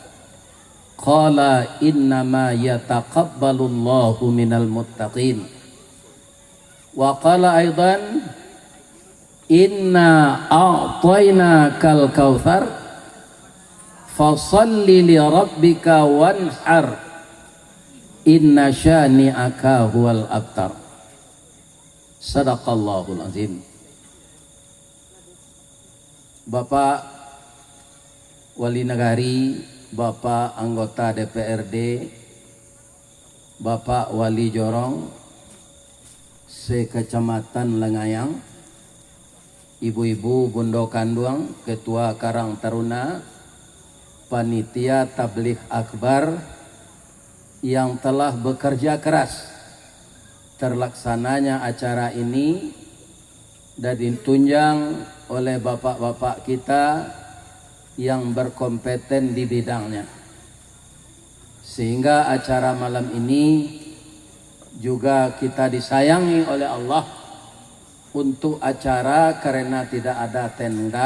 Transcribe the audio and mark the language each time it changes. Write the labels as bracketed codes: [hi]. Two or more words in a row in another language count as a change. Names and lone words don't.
[ar] قال إنما يتقبل الله من المتقين وقال أيضا إنا أعطيناك الكوثر فصل لربك وانحر إن شانئك هو الأبتر. صدق الله العظيم. [id] Bapak Wali Nagari, Bapak anggota DPRD, Bapak Wali Jorong se-Kecamatan Lengayang, Ibu-ibu Bondo Kanduang, Ketua Karang Taruna, Panitia Tabligh Akbar yang telah bekerja keras terlaksananya acara ini dan ditunjang oleh bapak-bapak kita yang berkompeten di bidangnya, sehingga acara malam ini juga kita disayangi oleh Allah untuk acara karena tidak ada tenda.